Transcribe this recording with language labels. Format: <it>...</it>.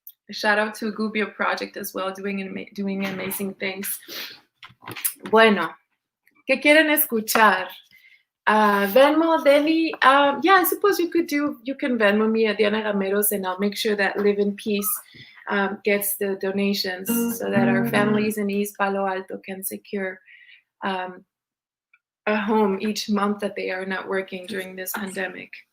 <en>A shout out to Gubio Project as well, doing amazing things.</en> <es>Bueno, ¿qué quieren escuchar?</es> <en>Venmo, Deli. Yeah, I suppose you can Venmo me at Diana Rameros, and I'll make sure that Live in Peace gets the donations so that our families in East Palo Alto can secure a home each month that they are not working during this pandemic.</en>